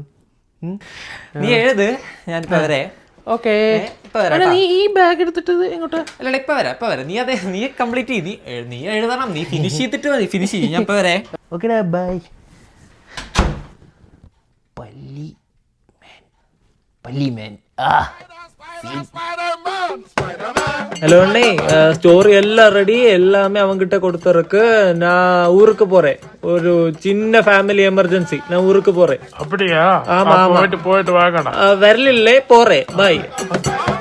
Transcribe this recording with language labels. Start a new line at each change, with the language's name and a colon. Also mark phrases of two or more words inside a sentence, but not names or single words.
Malayalam: നീ എഴുത്, ഞാനിപ്പോ വരെ. ഓക്കെ, നീ ഈ ബാഗ് എടുത്തിട്ട് എങ്ങോട്ടാ? അല്ല, ഇപ്പൊ വരാം. നീ അതെ, നീ കംപ്ലീറ്റ് ചെയ്ത് നീ എഴുതണം. നീ ഫിനിഷ് ചെയ്തിട്ട് മതി. ഫിനിഷ് ചെയ്യും. ഞാൻ ഇപ്പൊ വരെ. ഓക്കെടാ, ബൈ. പല്ലി മാൻ.
Tamil: ஹலோ அண்ணே, ஸ்டோரி எல்லாம் ரெடி, எல்லாமே அவங்கிட்ட கொடுத்துருக்கு. நான் ஊருக்கு போறேன், ஒரு சின்ன
English: family emergency,
Tamil: நான் ஊருக்கு போறேன். அப்படியா? ஆமா ஆமா, போயிட்டு வாங்கடா. வரல போறேன். பாய்.